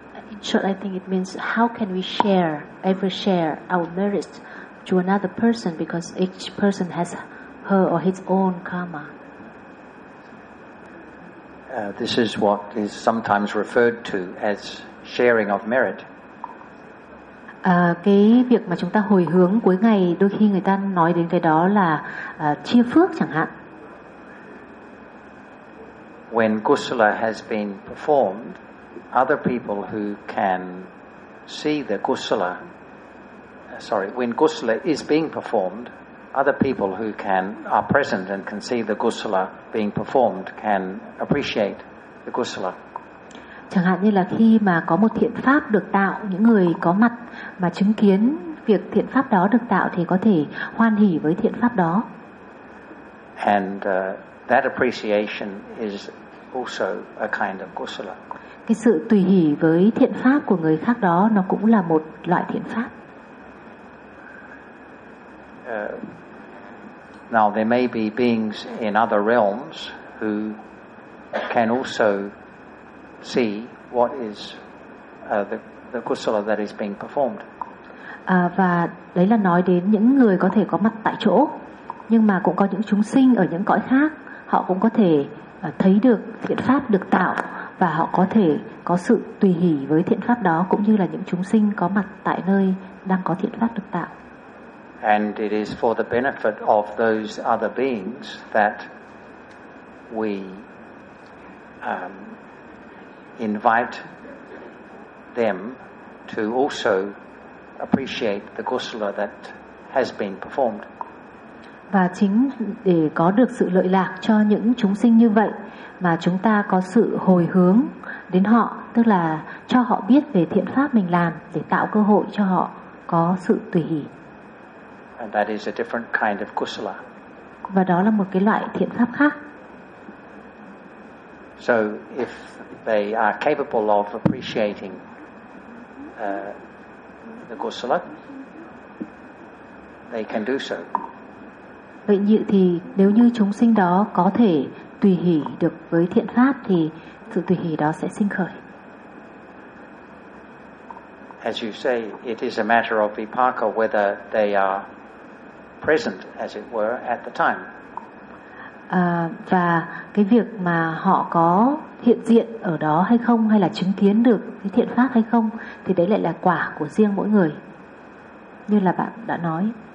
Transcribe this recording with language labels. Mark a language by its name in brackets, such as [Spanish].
[English] In short, I think it means how can we share our merits to another person because each person has her or his own karma. This is what is sometimes referred to as sharing of merit. [Vietnamese] Cái việc mà chúng ta hồi hướng cuối ngày đôi khi người ta nói đến cái đó là chia phước chẳng hạn. [English] When kusala has been performed, other people who can see the kusala, when kusala is being performed, other people who can are present and can see the kusala being performed can appreciate the kusala. [Vietnamese] Chẳng hạn như là khi mà có một thiện pháp được tạo, những người có mặt mà chứng kiến việc thiện pháp đó được tạo thì có thể hoan hỷ với thiện pháp đó. [English] And that appreciation is also a kind of kusala. [Vietnamese] Cái sự tùy hỷ với thiện pháp của người khác đó nó cũng là một loại thiện pháp. [English] Now there may be beings in other realms who can also see what is the kusala that is being performed. [Vietnamese] Và đấy là nói đến những người có thể có mặt tại chỗ, nhưng mà cũng có những chúng sinh ở những cõi khác, họ cũng có thể thấy được thiện pháp được tạo và họ có thể có sự tùy hỷ với thiện pháp đó, cũng như là những chúng sinh có mặt tại nơi đang có thiện pháp được tạo. [English] And it is for the benefit of those other beings that we invite them to also appreciate the kusala that has been performed. [Vietnamese] Và chính để có được sự lợi lạc cho những chúng sinh như vậy mà chúng ta có sự hồi hướng đến họ, tức là cho họ biết về thiện pháp mình làm để tạo cơ hội cho họ có sự tùy hỷ. [English] And that is a different kind of kusala. [Vietnamese] Và đó là một cái loại thiện pháp khác. [English] So if they are capable of appreciating the kusala, they can do so. [Vietnamese] Vậy như thì nếu như chúng sinh đó có thể tùy hỷ được với thiện pháp thì sự tùy hỷ đó sẽ sinh khởi. [English] As you say, it is a matter of vipaka whether they are present, as it were, at the time. [Vietnamese] Và cái việc mà họ có hiện diện ở đó hay không, hay là chứng kiến được cái thiện pháp hay không, thì đấy lại là quả của riêng mỗi người, như là bạn đã nói.